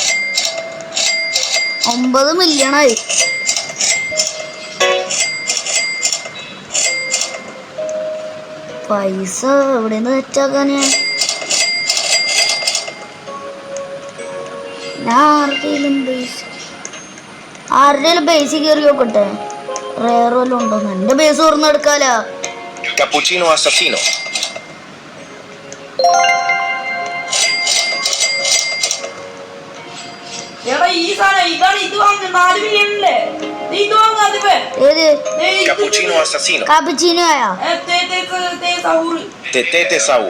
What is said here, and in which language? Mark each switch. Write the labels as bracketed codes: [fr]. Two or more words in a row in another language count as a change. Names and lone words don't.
[ml] 9 മില്യണായി. പൈസ എവിടെന്ന് തെറ്റാക്കാന്? ആരുടെയും ബേസ് കയറി നോക്കട്ടെ, റേർ വല്ലതും ഉണ്ടോന്ന്. എന്റെ ബേസ് തുറന്നെടുക്കാലോ. Cappuccino assassino. എടാ ഈ സാധനം ഇതാണ്. ഇത് വാങ്ങ 4 മില്യണല്ലേ? ഇത് വാങ്ങാതെ ഏത് Cappuccino assassino. കാപ്പുച്ചീനോ ആയാ? Tetete Saur.